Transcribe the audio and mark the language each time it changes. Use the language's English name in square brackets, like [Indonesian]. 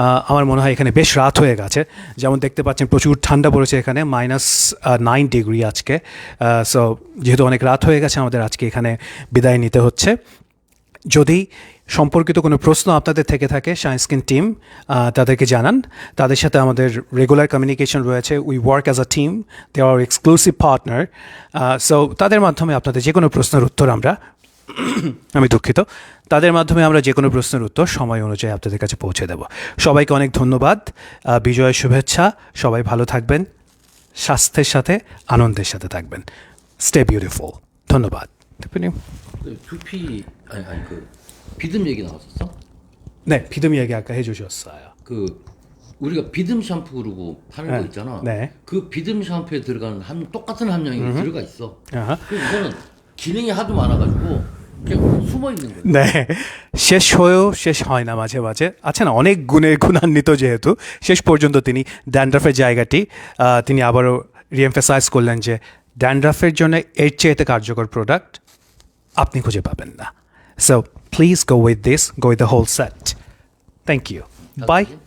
[Bangla] আমার মনে হয় এখানে বেশ রাত হয়ে গেছে যেমন দেখতে পাচ্ছেন প্রচুর ঠান্ডা পড়েছে এখানে -9 ডিগ্রি আজকে সো যেহেতু অনেক রাত হয়ে গেছে আমাদের আজকে এখানে বিদায় নিতে হচ্ছে যদি সম্পর্কিত কোনো প্রশ্ন আপনাদের থেকে থাকে সায়েন্স স্ক্যান টিম তাদেরকে জানান তাদের সাথে আমাদের রেগুলার কমিউনিকেশন রয়েছে [English] we work as a team they are exclusive partner [Bangla] so তাদের মাধ্যমে আপনাদের যে কোনো প্রশ্নের উত্তর আমরা আমি দুঃখিত তাদের মাধ্যমে আমরা যে কোনো প্রশ্নের উত্তর সময় অনুযায়ী আপনাদের কাছে পৌঁছে দেব সবাইকে অনেক ধন্যবাদ বিজয়ের শুভেচ্ছা সবাই ভালো থাকবেন স্বাস্থ্যের সাথে আনন্দের সাথে থাকবেন [English] stay beautiful [Bangla] ধন্যবাদ [Korean] 대표님. 두피 아니 그 비듬 얘기 나왔었어? 네, 비듬 이야기 아까 해주셨어요. 그 우리가 비듬 샴푸 그러고 파는 거 있잖아. 네. 그 비듬 샴푸에 들어가는 똑같은 함량이 들어가 있어. 아하. 그래서 이거는 기능이 하도 많아가지고 그냥 숨어 있는 거야. 네, [Bangla] শেষ হয়েও শেষ হয় না মাঝে মাঝে আছে না অনেক গুণের গুণান্বিত যেহেতু শেষ পর্যন্ত তিনি ড্যান্ড্রাফের জায়গাটি তিনি আবারও রিএমফাসাইজ করলেন যে ড্যান্ড্রাফের জন্য এর চেয়ে কার্যকর প্রোডাক্ট আপনি খুঁজে পাবেন না [English] so please go with this go with the whole set thank you bye